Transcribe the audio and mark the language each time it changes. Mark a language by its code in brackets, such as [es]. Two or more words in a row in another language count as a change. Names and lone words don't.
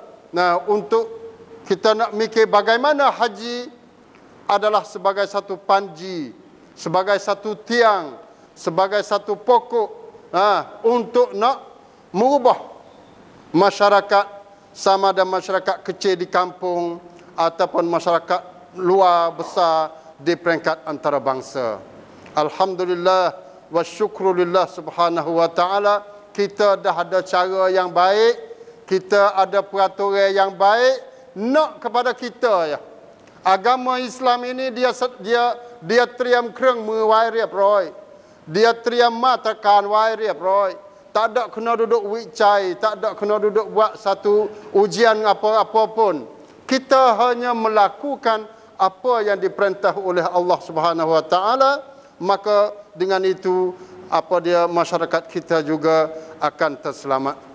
[ms] Nah, untuk kita nak mikir bagaimana haji adalah sebagai satu panji, sebagai satu tiang, sebagai satu pokok untuk nak merubah masyarakat, sama ada masyarakat kecil di kampung ataupun masyarakat luar besar di peringkat antarabangsa. [ar] الحمد لله والشكر لله سبحانه وتعالى, [ms] kita dah ada cara yang baik, kita ada peraturan yang baik, nak kepada kita ya. Agama Islam ini dia [th] เตรียมเครื่องมือไว้เรียบร้อย [ms] dia [th] เตรียมมาตรการไว้เรียบร้อย [ms] tak ada kena duduk วิจัย tak ada kena duduk buat satu ujian apa-apa pun. Kita hanya melakukan apa yang diperintah oleh [ar] الله سبحانه وتعالى, [ms] maka dengan itu masyarakat kita juga akan terselamat.